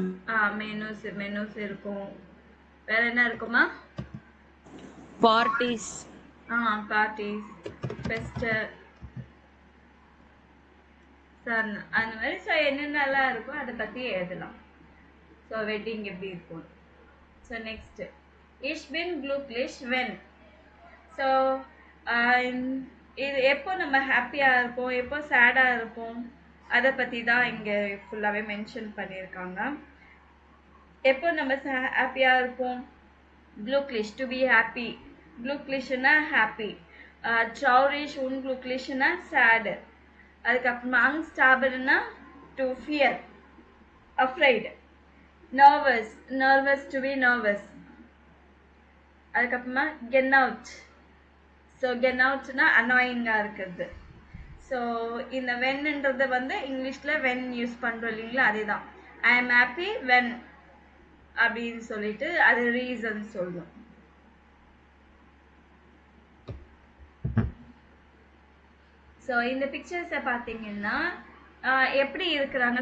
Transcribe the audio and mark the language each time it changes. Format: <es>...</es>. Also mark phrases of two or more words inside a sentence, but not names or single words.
<ta>மெனூஸ் இருக்கும். வேற என்ன இருக்குமா? பார்ட்டிஸ். பார்ட்டிஸ், ஃபெஸ்ட், அந்த மாதிரி. ஸோ என்னென்னலாம் இருக்கோ அதை பற்றி எழுதலாம். ஸோ வெட்டிங் எப்படி இருக்கும். ஸோ நெக்ஸ்ட்</ta> <de>Ich bin glücklich</de> <ta>when. ஸோ இது எப்போ நம்ம ஹாப்பியாக இருப்போம், எப்போ சேடாக இருப்போம், அதை பற்றி தான் இங்கே ஃபுல்லாகவே மென்ஷன் பண்ணியிருக்காங்க. எப்போ நம்ம ஹாப்பியாக இருப்போம், glücklich,</ta> <en>to be happy.</en> <ta>glücklichனா happy. traurig, unglücklichனா sad.</ta> <en>அதுக்கப்புறமா angst to fear, afraid. nervous to be nervous.</en> <ta>அதுக்கப்புறமா</ta> <en>get out.</en> <ta>ஸோ</ta> <en>get out</en> <ta>னா அனாயிங்காக இருக்குது. ஸோ இந்த வென்ன்றது வந்து இங்கிலீஷில் வென் யூஸ் பண்ணுறோம் இல்லைங்களா, அதே தான்.</ta> <en>I am happy when</en> <ta>அப்படின்னு சொல்லிட்டு அது ரீசன் சொல்லும். ஸோ இந்த பிக்சர்ஸை பார்த்தீங்கன்னா எப்படி இருக்கிறாங்க.</ta>